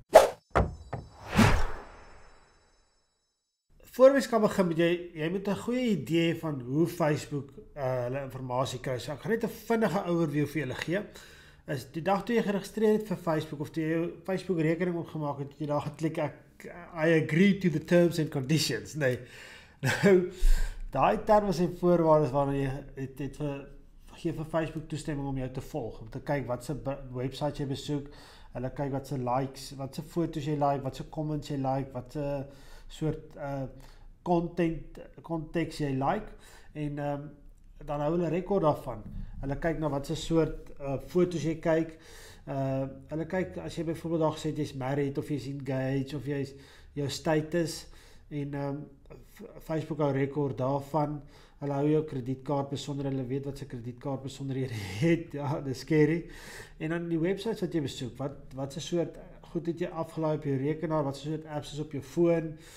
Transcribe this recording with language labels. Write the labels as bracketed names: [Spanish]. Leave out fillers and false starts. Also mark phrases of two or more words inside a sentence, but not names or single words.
[Afrikaans] Voor ons kan begin met jy moet 'n goeie idee van hoe Facebook hulle inligting kry. So ek gaan net 'n vinnige overview vir julle gee. Is die dag toe jy geregistreer het vir Facebook of toe jy jou Facebook rekening opgemaak het, jy daar geklik [English] I agree to the terms and conditions. [Afrikaans] Nee. Nou daai terme en voorwaardes waarna jy het gee vir Facebook toestemming om jou te volg, om te kyk wat se webwerf jy besoek, hulle kyk wat se likes, wat se foto's jy like, wat se comments jy like, wat se soort konteks jy like en dan hou hulle rekord daarvan. Hulle kyk na wat se soort foto's jy kyk. Hulle kyk as jy byvoorbeeld daar gesê jy's married of jy's engaged of jy's jou status en Facebook hou rekord daarvan. Hulle hou jou kredietkaart besonder, hulle weet wat se kredietkaart besonderhede jy het. Ja, dis scary. En dan die websites wat jy besoek, wat se soort goed het jy afgelaai op jou rekenaar, wat se soort apps is op jou foon.